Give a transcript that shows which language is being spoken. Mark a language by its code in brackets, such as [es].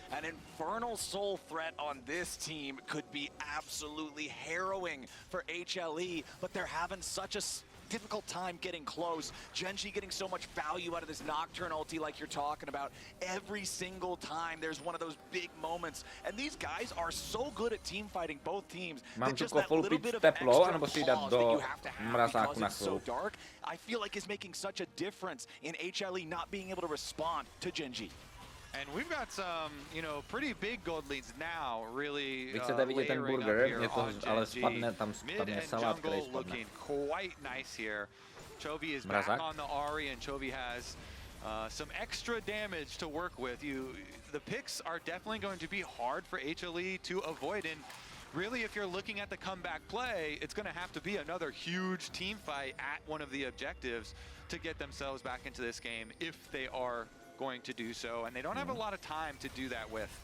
[en] An Infernal Soul threat on this team could be absolutely harrowing for HLE, but they're having such a difficult time getting close. Gen.G getting so much value out of this Nocturne ulti like you're talking about. Every single time there's one of those big moments. And these guys are so good at team fighting, both teams. [cs] Mám tu kofolu pít teplo, anebo si dát do mrazáku na chvíli. [en] I feel like is making such a difference in HLE not being able to respond to Gen.G. And we've got some, you know, pretty big gold leads now, really. [cs] Vy chcete vidět ten burger, mě to ale spadne, tam je salát, který spadne. [en] Looking quite nice here. Chovy is back on the Ahri, and Chovy has some extra damage to work with. The picks are definitely going to be hard for HLE to avoid, and really, if you're looking at the comeback play, it's going to have to be another huge team fight at one of the objectives to get themselves back into this game if they are going to do so, and they don't have a lot of time to do that with.